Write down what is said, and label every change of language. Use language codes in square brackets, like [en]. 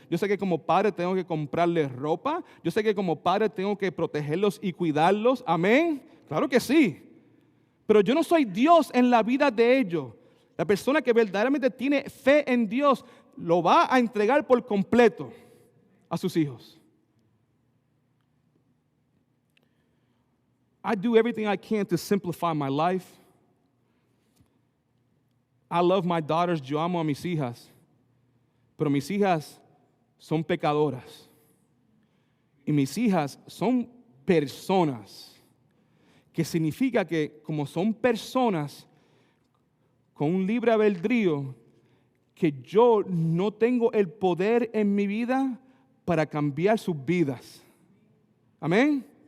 [es] Yo sé que como padre tengo que comprarles ropa. Yo sé que como padre tengo que protegerlos y cuidarlos. Amén. Claro que sí. Pero yo no soy Dios en la vida de ellos. La persona que verdaderamente tiene fe en Dios lo va a entregar por completo a sus hijos. [en] I do everything I can to simplify my life. I love my daughters, [es] yo amo a mis hijas, pero mis hijas son pecadoras. Y mis hijas son personas, que significa que como son personas con un libre albedrío, que yo no tengo el poder en mi vida para cambiar sus vidas. Amén.